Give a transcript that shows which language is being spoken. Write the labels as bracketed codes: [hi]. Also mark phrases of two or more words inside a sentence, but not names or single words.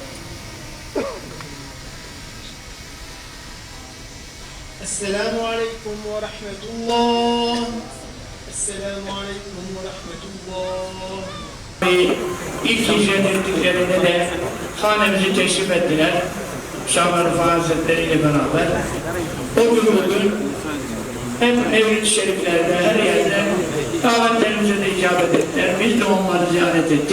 [ar] السلام عليكم ورحمة الله. السلام عليكم ورحمة الله. [tr] İlk hicret ettiklerinde de hanemizi teşrif ettiler. Şamlar Rıfat Hazretleri ile beraber. O gün bugün hem Mevlid-i Şeriflerde her yerde davetlerimize de icabet ettiler. Biz de onları ziyaret ettik.